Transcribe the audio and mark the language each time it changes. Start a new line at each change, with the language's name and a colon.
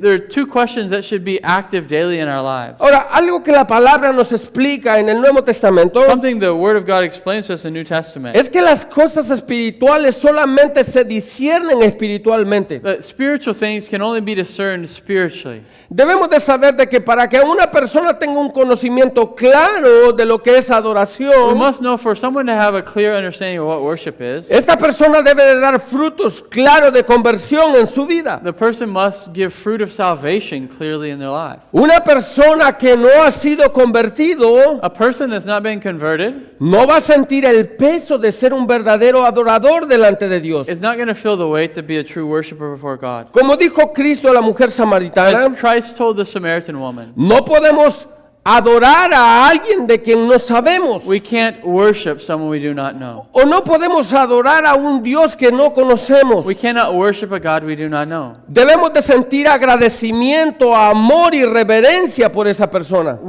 English: There are two questions that should be active daily in our lives.
Spanish: Ahora, algo que la palabra nos explica en el Nuevo Testamento
English: Something the Word of God explains to us in the New Testament.
Spanish: es que las cosas espirituales solamente se disciernen espiritualmente.
English: That spiritual things can only be discerned spiritually.
Spanish: Debemos de saber de que para que una persona tenga un conocimiento claro de lo que es
English: We
Spanish: adoración,
English: must know for someone to have a clear understanding of what worship is,
Spanish: esta persona debe de dar frutos claros de conversión en su vida.
English: the person must give fruit of salvation clearly in their life.
Spanish: Una persona que no ha sido convertido
English: A person that's not been converted
Spanish: no va a sentir el peso de ser un verdadero adorador delante de Dios.
English: is not going to feel the weight to be a true worshiper before God.
Spanish: Como dijo Cristo a la mujer samaritana,
English: As Christ told the Samaritan woman,
Spanish: no podemos adorar a alguien de quien no sabemos.
English: we can't worship someone we do not know.
Spanish: O no podemos adorar a un Dios que no conocemos.
English: We cannot worship a God we do not know.
Spanish: Debemos de sentir agradecimiento, amor y reverencia por esa persona.